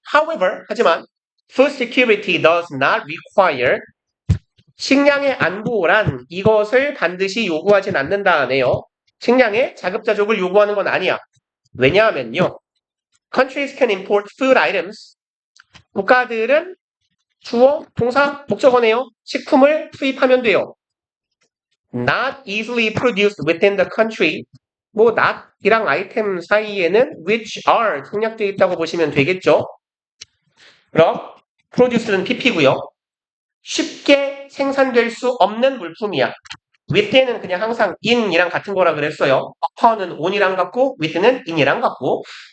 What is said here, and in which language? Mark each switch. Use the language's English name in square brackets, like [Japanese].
[English] However, [Korean] 하지만 [English] food security does not require [Korean] 식량의 안보란 이것을 반드시 요구하진 않는다 하네요. 식량의 자급자족을 요구하는 건 아니야. 왜냐하면요. [English] Countries can import food items. [Korean] 국가들은 주어, 동사, 목적어네요. 식품을 수입하면 돼요. [English] Not easily produced within the country. [Korean] not이랑 아이템 사이에는 which are 생략되어 있다고 보시면 되겠죠. 그럼 produce는 pp고요. 쉽게 생산될 수 없는 물품이야. within은 그냥 항상 in이랑 같은 거라 그랬어요. upon은 on이랑 같고 with는 in이랑 같고.